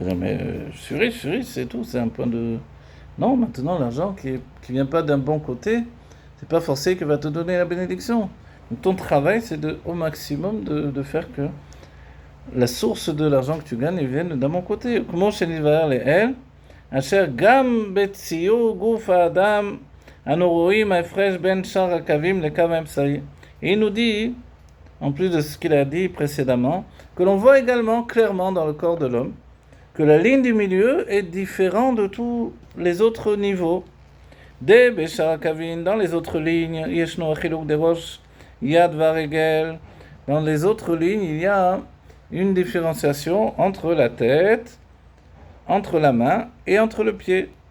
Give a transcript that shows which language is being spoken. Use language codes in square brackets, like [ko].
[fr] Mais je suis riche, c'est tout, c'est un point de... Non, maintenant l'argent qui vient pas d'un bon côté, c'est pas forcé qu'il va te donner la bénédiction. Donc ton travail, c'est au maximum de faire que la source de l'argent que tu gagnes vienne d'un bon côté. Comment chez l'Ivar les elle, [he] אשר גם בציור גוף האדם אנו רואים ההפרש בין שאר הקווים לקו האמצעי. [fr] Et il nous dit, en plus de ce qu'il a dit précédemment, que l'on voit également clairement dans le corps de l'homme que la ligne du milieu est différente de tous les autres niveaux. Des Béchar Akavin, dans les autres lignes, [he] Yeshno Achiluk de Rosh, Yad Varegel, [fr] dans les autres lignes, il y a une différenciation entre la tête, entre la main et entre le pied.